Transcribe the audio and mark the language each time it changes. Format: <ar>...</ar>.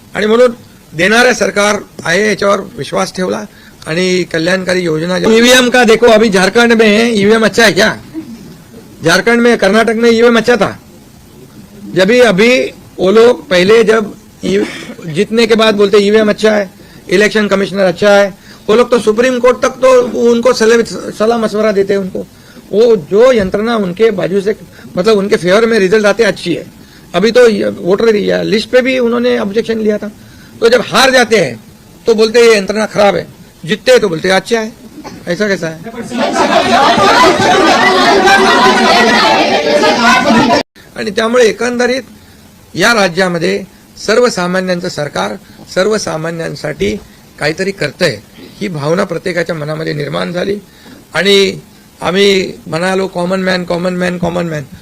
<mr>आणि म्हणून देणारं सरकार आहे याच्यावर विश्वास ठेवला आणि कल्याणकारी योजना.</mr> <hi>ईवीएम का देखो, अभी झारखंड में ईवीएम अच्छा है क्या? झारखंड में, कर्नाटक में ईवीएम अच्छा था. जब अभी वो लोग पहले जब जीतने के बाद बोलते ईवीएम अच्छा है, इलेक्शन कमिश्नर अच्छा है, वो लोग तो सुप्रीम कोर्ट तक तो उनको सलाह मशवरा देते हैं. उनको वो जो यंत्रणा उनके बाजू से, मतलब उनके फेवर में रिजल्ट आते अच्छी है. अभी तो वोटर लिस्ट पे भी उन्होंने ऑब्जेक्शन लिया था. तो जब हार जाते हैं तो बोलते ये यंत्रणा खराब है, जीतते हैं तो बोलते अच्छा है. ऐसा कैसा है?</hi> <mr>आणि त्यामुळे एकंदरीत या राज्यामध्ये सर्वसामान्यांचं सरकार सर्वसामान्यांसाठी काहीतरी करतंय ही भावना प्रत्येकाच्या मनामध्ये निर्माण झाली. आणि आम्ही म्हणालो common man common man common man.</mr>